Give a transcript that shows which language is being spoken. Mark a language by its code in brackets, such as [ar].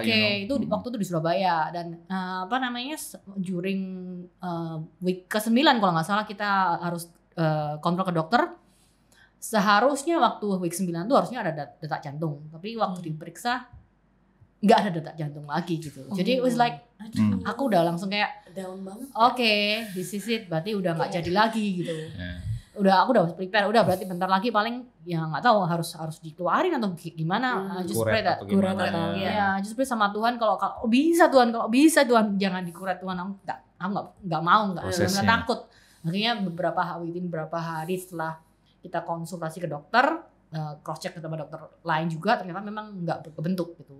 [id] itu waktu itu di Surabaya, dan [en] during week [id] ke-9 kalau nggak salah kita harus kontrol ke dokter. Seharusnya waktu week 9 tuh harusnya ada detak jantung, tapi waktu diperiksa nggak ada detak jantung lagi gitu. Jadi [en] it was like [id] aku udah langsung kayak down banget. [en] Okay, this is it, [id] berarti udah nggak jadi lagi gitu. Aku udah prepare, udah berarti bentar lagi paling ya nggak tahu harus dikeluarin atau gimana. [en] Just pray that. Just pray [id] sama Tuhan, kalau bisa Tuhan jangan dikuret Tuhan. Aku nggak mau, nggak takut. Akhirnya beberapa hari setelah kita konsultasi ke dokter, cross check sama dokter lain juga, ternyata memang nggak kebentuk gitu.